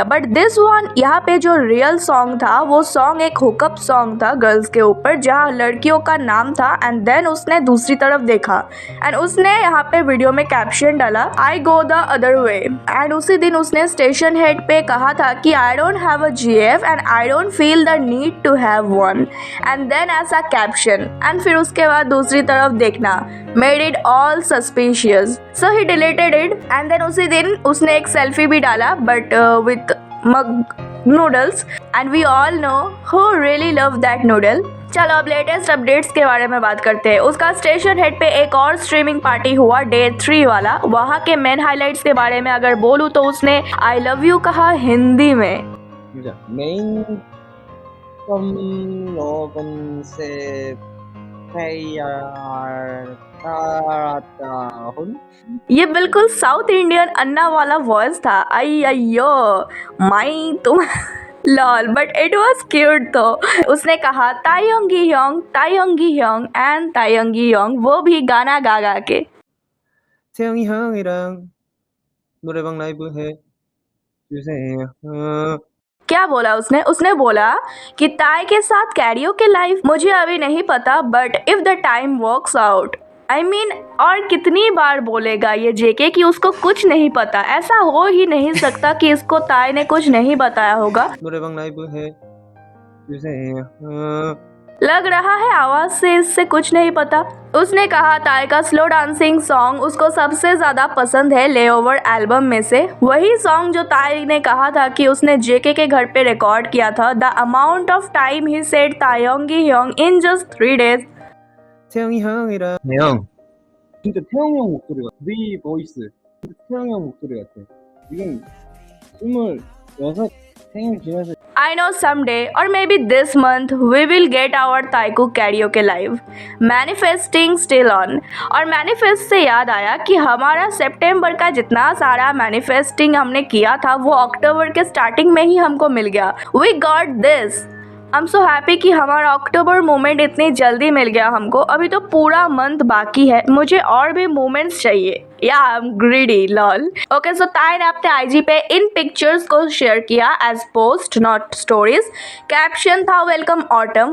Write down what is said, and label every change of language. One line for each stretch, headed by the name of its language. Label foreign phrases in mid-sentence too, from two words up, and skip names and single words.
English: but this one,
Hindi: यहाँ पे जो
English: real song
Hindi: था वो सॉन्ग एक
English: hookup song
Hindi: था गर्ल्स के ऊपर जहाँ लड़कियों का नाम था.
English: and then
Hindi: उसने दूसरी तरफ देखा एंड उसने यहाँ पे वीडियो में कैप्शन डाला,
English: I go the other way. एंड
Hindi: उसी दिन उसने स्टेशन हेड पे कहा था कि
English: I don't have a GF and I don't feel the need to have one and then as a caption and
Hindi: फिर उसके बाद दूसरी तरफ देखना
English: made it all suspicious, so he deleted it. and then
Hindi: उसी दिन उसने एक सेल्फी भी डाला
English: but with mug noodles and we all know who really love that noodle.
Hindi: चलो अब
English: latest updates
Hindi: के बारे में बात करते हैं. उसका स्टेशन हेड पे एक और
English: streaming party
Hindi: हुआ डे 3 वाला. वहाँ के
English: main highlights
Hindi: के बारे में अगर बोलूँ तो उसने
English: I love you
Hindi: कहा हिंदी में. मेन तुम लोगों से प्यार करता हूँ. ये बिल्कुल
English: South Indian
Hindi: अन्ना वाला वॉइस था.
English: अयो माई तुम lol, but it was cute.
Hindi: तो उसने कहा
Korean: 태형이 형
Hindi: एंड
Korean: 태형이 형,
Hindi: वो भी गाना गा गा के.
Korean: 태영이 형이랑 노래방 라이브 해 주세요.
Hindi: क्या बोला उसने बोला कि ताई के साथ
English: karaoke live.
Hindi: मुझे अभी नहीं पता
English: but if the time works out. I mean
Hindi: और कितनी बार बोलेगा ये जेके कि उसको कुछ नहीं पता. ऐसा हो ही नहीं सकता कि इसको ताई ने कुछ नहीं बताया होगा.
Korean: 노래방 라이브 해 주세요.
Hindi: लग रहा है आवाज से इससे कुछ नहीं पता. उसने कहा ताई का स्लो डांसिंग सॉन्ग उसको सबसे ज्यादा पसंद है लेओवर एल्बम में से. वही सॉन्ग जो ताई ने कहा था कि उसने जेके के घर पे रिकॉर्ड किया था.
English: the amount of time he said
Korean: 태형이 형
English: in just 3 days.
Korean: 태영이 형이랑 형 진짜 태영이 형 목소리 같아. 네 보이스 진짜 태영이 형 목소리 같아. 지금 26 생일 지나서
English: I know someday or maybe this month we will get our Taiku karaoke live. Manifesting still on.
Hindi: और मैनिफेस्ट से याद आया कि हमारा सितंबर का जितना सारा मैनिफेस्टिंग हमने किया था वो अक्टूबर के स्टार्टिंग में ही हमको मिल गया.
English: We got this. I am so happy
Hindi: कि हमारा
English: October moment
Hindi: इतनी जल्दी मिल गया हमको. अभी तो पूरा मंथ बाकी है, मुझे और भी मोमेंट्स चाहिए.
English: ya I am greedy lol.
Hindi: ओके, सो ताई ने अपने आईजी पे इन पिक्चर्स को शेयर किया
English: as post not stories.
Hindi: कैप्शन था
English: welcome autumn.